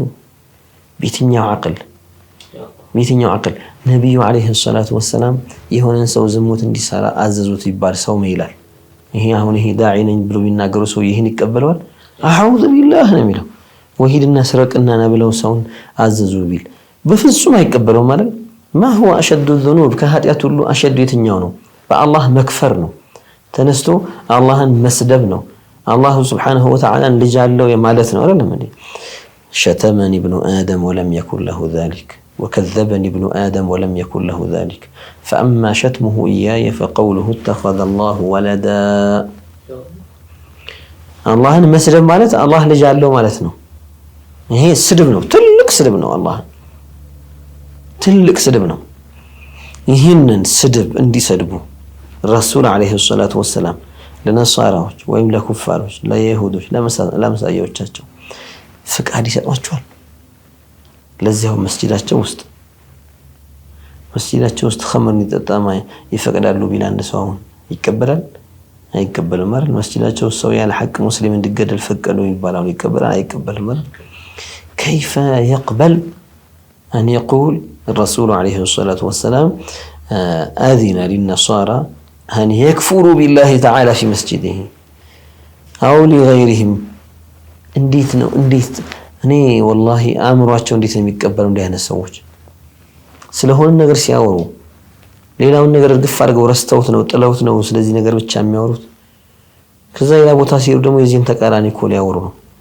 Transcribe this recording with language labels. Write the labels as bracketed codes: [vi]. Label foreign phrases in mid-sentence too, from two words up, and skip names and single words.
[am] በየትኛው አቅል ነብዩ [ar] عليه الصلاة والسلام [am] የሆነን ሰው ዝሙት እንዲሰራ አዘዙት ይባል ሰው ይላል? ይሄ አሁን ይሄ ዳዒ ነኝ ብሎ ቢናገሩ ሰው ይሄን ይቀበለዋል? [ar] أعوذ بالله [am] ነው የሚለው። ወሂድና ስረቅና ብለው ሰውን አዘዙ ቢል በፍጹም አይቀበለው ማለት [ar] ما هو أشد الذنوب [am] ከኃጢአት ሁሉ አሸዱ የትኛው ነው? በአላህ መክፈር ነው። ተነስቶ አላህን መስደብ ነው። አላህ [ar] سبحانه وتعالى [am] ልጅ አለው ማለት ነው አይደለም እንዴ? [ar] شتمني ابن آدم ولم يكن له ذلك وكذبني ابن آدم ولم يكن له ذلك فأما شتمه إياي فقوله اتخذ الله ولدا [am] አላህን መስደብ ማለት አላህ ልጅ አለው ማለት ነው። ይሄ ስድብ ነው፣ ትልቅ ስድብ ነው። አላህ ትልቅ ስድብ ነው። ይህንን ስድብ እንዲሰድቡ ረሱል [ar] عليه الصلاة والسلام [am] ለነሳራዎች ወይም ለኩፋሮች ለይሁዶች ለመሳያዎቻቸው ፍቃድ ይሰጧቸዋል። ለዚያው መስጂዳቸው ውስጥ ኸምር እንዲጠጣ ይፈቅዳሉ ቢል አንድ ሰው አሁን ይቀበላል? አይቀበልም ማለት መስጂዳቸው ሰው ያለ ሐቅ ሙስሊም እንዲገደል ፈቀዱ ይባላል። ይቀበላል? አይቀበልም ማለት [ar] كيف يقبل أن يقول الرسول عليه الصلاة والسلام آذن للنصارى أن يكفروا بالله تعالى في مسجده أو لغيرهم؟ [am] እንዴት ነው እኔ ወላሂ አእምሯቸው እንዴት ነው የሚቀበለው እንዲህ አይነት ሰዎች ስለሆነ ነገር ሲያወሩ ሌላውን ነገር ግፍ አድርገው ረስተውት ነው ጥለውት ነው ስለዚህ ነገር ብቻ የሚያወሩት። ከዛ ሌላ ቦታ ሲሄዱ ደግሞ የዚህን ተቃራኒ እኮ ሊያወሩ ነው።